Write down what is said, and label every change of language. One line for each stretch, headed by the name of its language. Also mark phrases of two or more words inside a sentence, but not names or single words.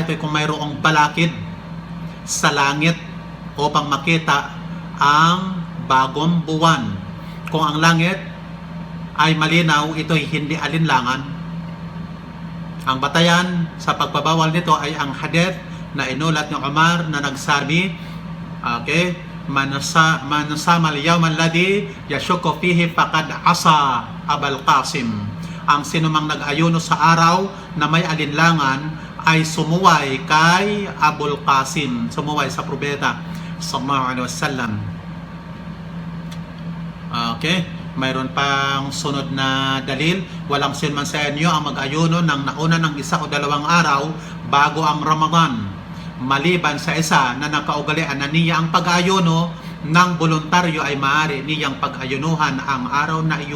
Filipino: Ito yung kung mayroong balakid sa langit upang makita ang bagong buwan. Kung ang langit ay malinaw, ito ay hindi alinlangan. Ang batayan sa pagbabawal nito ay ang hadith na inulat ni Umar na nagsabi, okay,
Arabic: من صام اليوم الذي يشك فيه فقد عصى أبا القاسم.
Filipino: Ang sinumang nag-ayuno sa araw na may alinlangan ay sumuway kay Abul Qasim, sumuway sa propeta
Arabic: صلى الله عليه وسلم.
Filipino: Okay, mayroon pang sunod na dalil. Walang sinman sa inyo ang mag-ayuno ng nauna ng 1 o 2 araw bago ang Ramadan, maliban sa isa na nakaugalian na niya ang pag-ayuno ng voluntaryo ay maaari niyang pag-ayunuhan ang araw na iyon.